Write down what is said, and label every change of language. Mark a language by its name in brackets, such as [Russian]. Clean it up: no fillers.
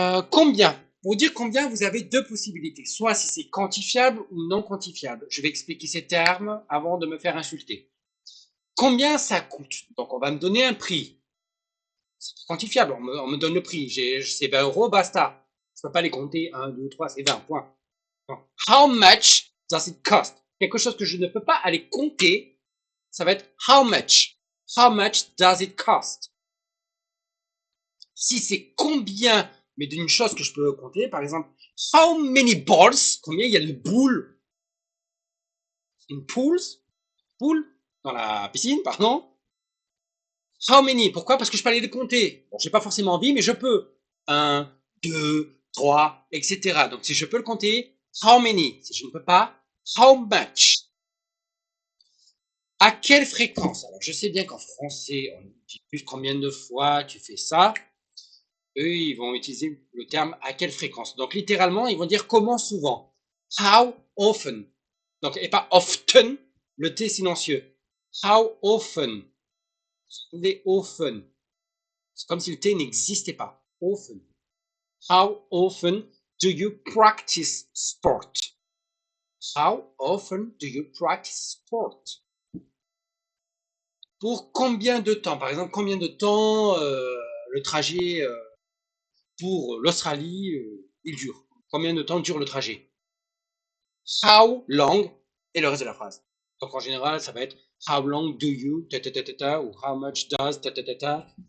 [French] Combien? Pour dire combien, vous avez 2 possibilités. Soit si c'est quantifiable ou non quantifiable. Je vais expliquer ces termes avant de me faire insulter. Combien ça coûte? Donc, on va me donner un prix. C'est quantifiable, on me donne le prix. C'est 20 €, basta. Je ne peux pas les compter. 1, 2, 3, c'est 20, point. Donc, [English] how much does it cost? [French] Quelque chose que je ne peux pas aller compter, ça va être [English] how much. How much does it cost? [French] Si c'est combien, mais d'une chose que je peux compter, par exemple, [English] how many balls, [French] combien il y a de boules [English] in pools, pool, [French] dans la piscine, pardon. [English] How many, [French] pourquoi? Parce que je peux aller les compter. Bon, j'ai pas forcément envie, mais je peux. 1, 2, 3, etc. Donc si je peux le compter, [English] how many? [French] Si je ne peux pas, [English] how much? [French] À quelle fréquence? Alors je sais bien qu'en français, on dit plus combien de fois tu fais ça. Eux, ils vont utiliser le terme à quelle fréquence. Donc, littéralement, ils vont dire comment souvent. [English] How often. [French] Donc, et pas often, le T silencieux. [English] How often. [French] C'est often. C'est comme si le T n'existait pas. [English] Often. How often do you practice sport? How often do you practice sport? [French] Pour combien de temps? Par exemple, combien de temps le trajet pour l'Australie, il dure? Combien de temps dure le trajet? [English] How long [French] et le reste de la phrase. Donc en général, ça va être [English] how long do you [French] ta ta ta ta ta ou [English] how much does [French] ta ta ta ta.